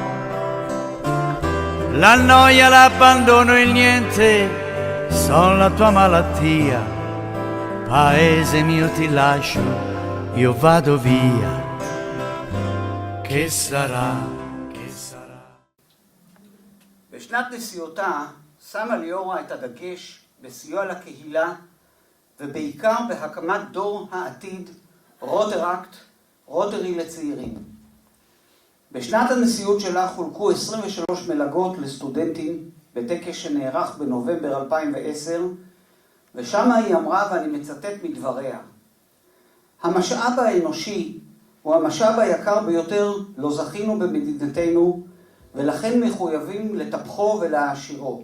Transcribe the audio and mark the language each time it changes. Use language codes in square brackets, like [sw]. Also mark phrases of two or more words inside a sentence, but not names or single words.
[it] La noia, l'abbandono, il niente son la tua malattia. Paese mio ti lascio, io vado via. Che sarà, che sarà. [he] בשנת נשיאותה שמה ליאורה את הדגש בסיוע לקהילה ובעיקר בהקמת דור העתיד רוטראקט, רוטרי לצעירים. בשנת הנשיאות שלה חולקו 23 מלגות לסטודנטים בטקס שנערך בנובמבר 2010, ושם היא אמרה, ואני מצטט מדבריה, המשאב האנושי הוא המשאב היקר ביותר לא זכינו במדינתנו, ולכן מחויבים לטפחו ולהעשירו.